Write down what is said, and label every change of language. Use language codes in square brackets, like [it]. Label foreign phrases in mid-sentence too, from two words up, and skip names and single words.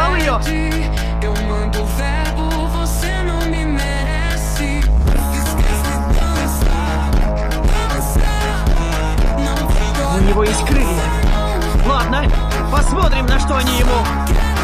[ru] вперед! [pt] Eu mando o verbo, você não me merece. Esquece dançar. [ru] У него есть крылья. Ладно, посмотрим, на что они ему.